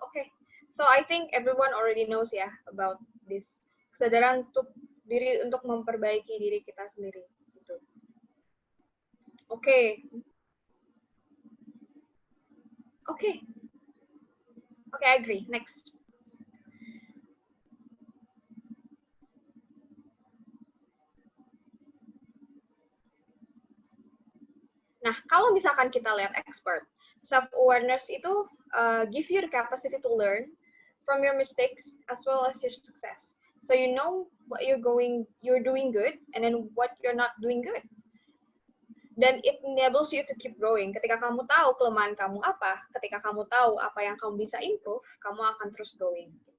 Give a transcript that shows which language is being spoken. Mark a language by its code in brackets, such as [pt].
[en] Okay, so I think everyone already knows ya about this. [id] Kesadaran untuk memperbaiki diri kita sendiri. [en] Gitu. Oke, I agree. Next. [id] Nah, kalau misalkan kita lihat [en] expert, self-awareness itu give you the capacity to learn from your mistakes as well as your success. So you know what you're doing good, and then what you're not doing good. Dan it enables you to keep growing. [id] Ketika kamu tahu kelemahan kamu apa, ketika kamu tahu apa yang kamu bisa improve, kamu akan terus growing.